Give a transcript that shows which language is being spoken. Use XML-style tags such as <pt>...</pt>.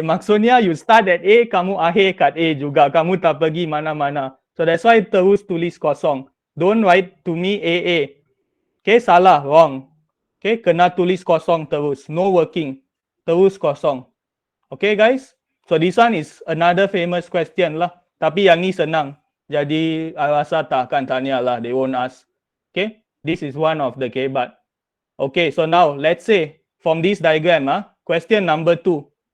<ms>Maksudnya</ms> <en>you start at A,</en> <ms>kamu akhir kat A juga. Kamu tak pergi mana-mana.</ms> <en>So that's why</en> <ms>terus tulis kosong.</ms> <en>Don't write to me AA.</en> <ms>Okay, salah, wrong. Okay, kena tulis kosong terus.</ms> <en>No working.</en> <ms>Terus kosong. Okay, guys?</ms> <en>So this one is another famous question lah.</en> <ms>Tapi yang ni senang. Jadi, I rasa tak akan tanya lah.</ms> <en>They won't ask. Okay? This is one of the kebat. Okay, so now let's say from this diagram, question number 2.</en>